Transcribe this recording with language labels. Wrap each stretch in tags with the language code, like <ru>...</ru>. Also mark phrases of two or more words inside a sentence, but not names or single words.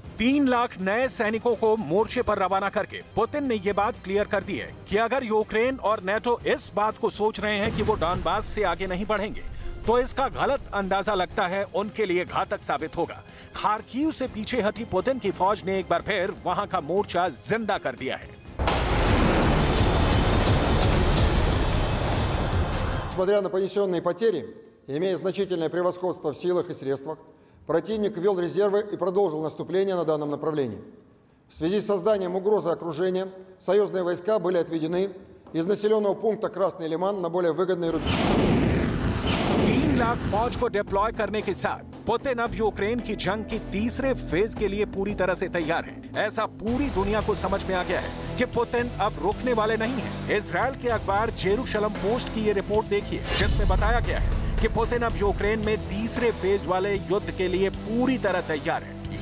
<hi>3 लाख नए सैनिकों को मोर्चे पर रवाना करके पुतिन ने ये बात क्लियर कर दी है कि अगर यूक्रेन और नेटो इस बात को सोच रहे हैं कि वो डॉनबास से आगे नहीं बढ़ेंगे, तो इसका गलत अंदाजा लगता है उनके लिए घातक साबित होगा। खार्किव से पीछे हटी पुतिन की फौज ने एक बार फिर वहां का मोर्चा जिंदा कर दिया है।</hi> <ru>Несмотря на понесенные потери, имея значительное превосходство в силах и средствах, противник ввел резервы и продолжил наступление на данном направлении. В связи с созданием угрозы окружения, союзные войска были отведены из населенного пункта Красный Лиман на более выгодный рубеж.</ru> <hi>3 लाख फौज को डिप्लॉय करने के साथ पुतिन अब यूक्रेन की जंग की तीसरे फेज के लिए पूरी तरह से तैयार है। ऐसा पूरी दुनिया को समझ में आ गया है कि पुतिन अब रुकने वाले नहीं हैं। इजराइल के अखबार जेरूशलम पोस्ट की ये रिपोर्ट देखिए, जिसमें बताया गया है कि पुतिन अब यूक्रेन में तीसरे फेज वाले युद्ध के लिए पूरी तरह तैयार है।</hi>